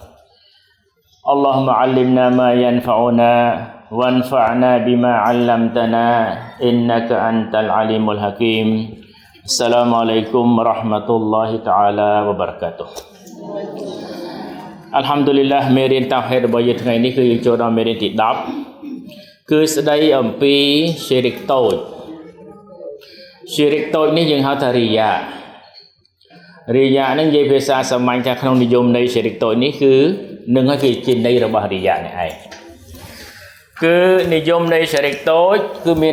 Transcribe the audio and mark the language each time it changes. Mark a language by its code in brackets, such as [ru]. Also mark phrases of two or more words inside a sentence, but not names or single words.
[ar] اللهم علمنا ما ينفعنا وانفعنا بما علمتنا إنك أنت العليم الحكيم. السلام عليكم ورحمة الله تعالى وبركاته. [km] Alhamdulillah មេរៀនតាវហេតុរបស់យើងថ្ងៃនេះគឺយើងចូលដល់មេរៀនទី10គឺស្ដីអំពីស៊ីរិកតូចនេះយើងហៅថារិយានឹងនិយាយភាសាសាមញ្ញថាក្នុង និយមនៃស៊ីរិកតូចនេះគឺនឹងហើយគឺជាន័យរបស់រិយានេះឯងគឺនិយមនៃស៊ីរិកតូចគឺមាន